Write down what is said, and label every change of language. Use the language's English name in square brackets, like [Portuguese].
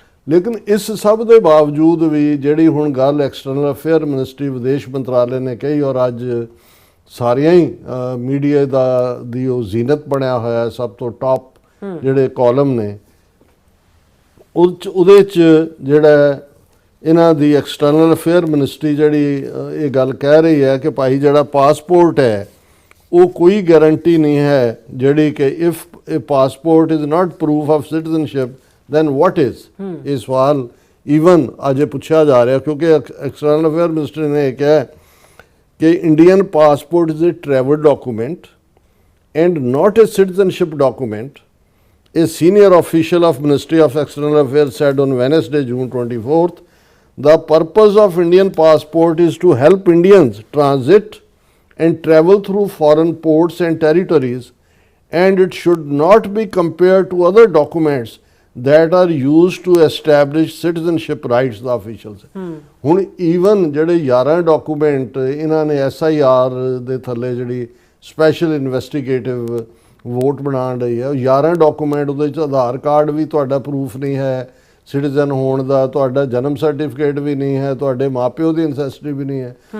[Punjabi] ਲੇਕਿਨ ਇਸ ਸਭ ਦੇ ਬਾਵਜੂਦ ਵੀ ਜਿਹੜੀ ਹੁਣ ਗੱਲ ਐਕਸਟਰਨਲ ਅਫੇਅਰ ਮਿਨਿਸਟਰੀ, ਵਿਦੇਸ਼ ਮੰਤਰਾਲੇ ਨੇ ਕਹੀ, ਔਰ ਅੱਜ ਸਾਰੀਆਂ ਹੀ ਮੀਡੀਆ ਦੀ ਉਹ ਜ਼ੀਨਤ ਬਣਿਆ ਹੋਇਆ, ਸਭ ਤੋਂ ਟਾਪ ਜਿਹੜੇ ਕਾਲਮ ਨੇ ਉਹਦੇ 'ਚ ਜਿਹੜਾ ਇਹਨਾਂ ਦੀ ਐਕਸਟਰਨਲ ਅਫੇਅਰ ਮਿਨਿਸਟਰੀ ਜਿਹੜੀ ਇਹ ਗੱਲ ਕਹਿ ਰਹੀ ਹੈ ਕਿ ਭਾਈ ਜਿਹੜਾ ਪਾਸਪੋਰਟ ਹੈ ਉਹ ਕੋਈ ਗਾਰੰਟੀ ਨਹੀਂ ਹੈ, ਜਿਹੜੀ ਕਿ ਇਫ ਇਹ [English] Passport is not proof of citizenship then what is. [Punjabi] ਇਹ ਸਵਾਲ ਈਵਨ ਅੱਜ ਪੁੱਛਿਆ ਜਾ ਰਿਹਾ, ਕਿਉਂਕਿ ਐਕਸਟਰਨਲ ਅਫੇਅਰ ਮਿਨਿਸਟਰੀ ਨੇ ਇਹ ਕਿਹਾ ਕਿ Indian [English] Passport is a travel document and not a citizenship document. A senior official of Ministry of External Affairs said on Wednesday, June 24th, the purpose of Indian passport is to help Indians transit and travel through foreign ports and territories, and it should not be compared to other documents that are used to establish citizenship rights, the officials. [Punjabi] ਹੁਣ even ਜਿਹੜੇ 11 document ਇਹਨਾਂ ਨੇ SIR ਦੇ ਥੱਲੇ ਜਿਹੜੀ special investigative vote ਬਣਾਉਣ ਰਹੀ ਹੈ, 11 ਡਾਕੂਮੈਂਟ ਉਹਦੇ 'ਚ ਆਧਾਰ ਕਾਰਡ ਵੀ ਤੁਹਾਡਾ ਪ੍ਰੂਫ ਨਹੀਂ ਹੈ ਸਿਟੀਜ਼ਨ ਹੋਣ ਦਾ, ਤੁਹਾਡਾ ਜਨਮ ਸਰਟੀਫਿਕੇਟ ਵੀ ਨਹੀਂ ਹੈ, ਤੁਹਾਡੇ ਮਾਪਿਓ ਦੀ ਐਨਸੈਸਟਰੀ ਵੀ ਨਹੀਂ ਹੈ।